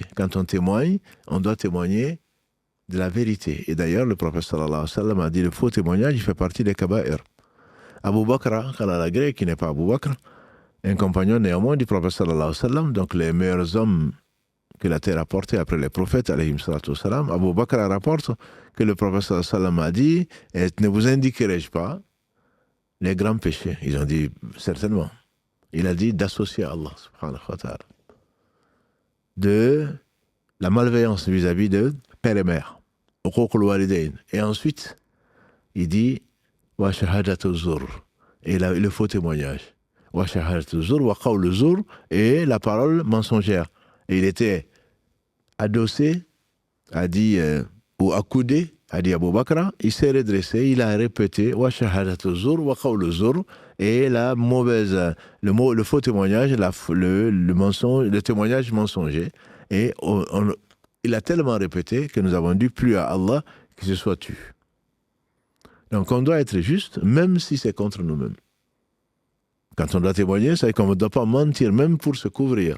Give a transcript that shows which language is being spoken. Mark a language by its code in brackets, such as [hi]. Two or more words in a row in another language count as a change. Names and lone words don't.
[fr] Quand on témoigne, on doit témoigner de la vérité. Et d'ailleurs, le prophète [ar] صلى الله عليه وسلم [fr] a dit le faux témoignage, il fait partie des kaba'ir. Abu Bakr, Khalalagré, qui n'est pas Abu Bakr, un compagnon néanmoins du prophète [ar] صلى الله عليه وسلم, [fr] donc les meilleurs hommes que la terre a portés après les prophètes, [ar] عليهم الصلاة والسلام, [fr] Abu Bakr rapporte que le prophète [ar] صلى الله عليه وسلم [fr] a dit, ne vous indiquerai-je pas les grands péchés? Ils ont dit, certainement. Il a dit d'associer à Allah, [ar] سبحانه وتعالى, [fr] de la malveillance vis-à-vis de père et mère, [ar] عقوق الوالدين. [fr] Et ensuite, il dit, [ar] وشهادة الزور, [fr] et le faux témoignage. [ar] وشهادة الزور، وقول الزور, [fr] et la parole mensongère. Et il était adossé, a dit, ou accoudé, a dit Abu Bakr, il s'est redressé, il a répété [ar] وشهادة الزور وقول الزور, [fr] et la mauvaise, le faux témoignage, le mensonge, le témoignage mensonger. Et il a tellement répété que nous avons dit plus à Allah que ce soit tu. Donc on doit être juste, même si c'est contre nous-mêmes. Quand on doit témoigner, c'est qu'on ne doit pas mentir, même pour se couvrir.